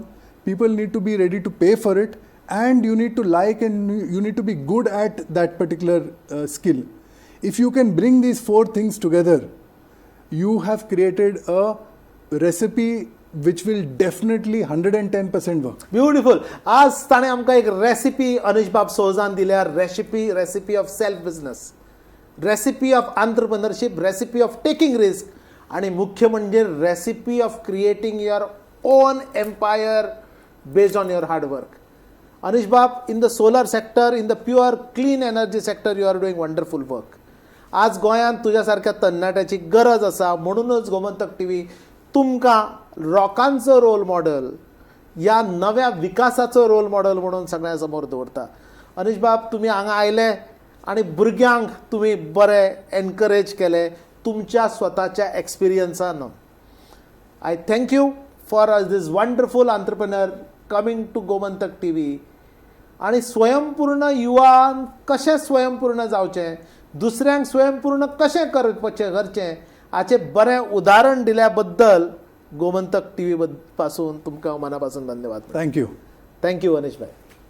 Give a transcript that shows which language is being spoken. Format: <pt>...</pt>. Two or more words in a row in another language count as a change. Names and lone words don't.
<en>People need to be ready to pay for it, and you need to like and you need to be good at that particular skill. If you can bring these four things together, you have created a recipe which will definitely 110% work. ब्युटिफूल.</en> <kok>आज ताणें आमकां एक रेसिपी अनीश बाब सौजान दिल्या.</kok> <en>recipe of self business, recipe of entrepreneurship, recipe of taking risk,</en> <kok>आणि मुख्य म्हणजे</kok> <en>recipe of creating your own empire based on your hard work. Anish Bab, in the solar sector, in the pure clean energy sector, you are doing wonderful work.</en> <kok>आज गोंयांत तुझ्या सारख्या तरणाट्याची गरज आसा. म्हणूनच गोमंतक टीव्ही तुमकां लोकांचो</kok> <en>role model,</en> <kok>ह्या नव्या विकासाचो</kok> <en>role model</en> <kok>म्हणून सगळ्यां समोर दवरता. अनीश बाब, तुमी हांगा आयले आनी भुरग्यांक तुमी बरें एनकरेज केले तुमच्या स्वताच्या एक्सपिरियन्सान.</kok> <en>I thank you for this wonderful entrepreneur coming to Gomantak TV.</en> <kok>आणि स्वयंपूर्ण युवान कशें स्वयंपूर्ण जावचें, दुसऱ्यांक स्वयंपूर्ण कशें करचें हाचें बरें उदाहरण दिल्या बद्दल गोमंतक टीव्ही पासून तुमकां मना पासून धन्यवाद.</kok> <en>Thank you. thank you अनीश भाई.</en>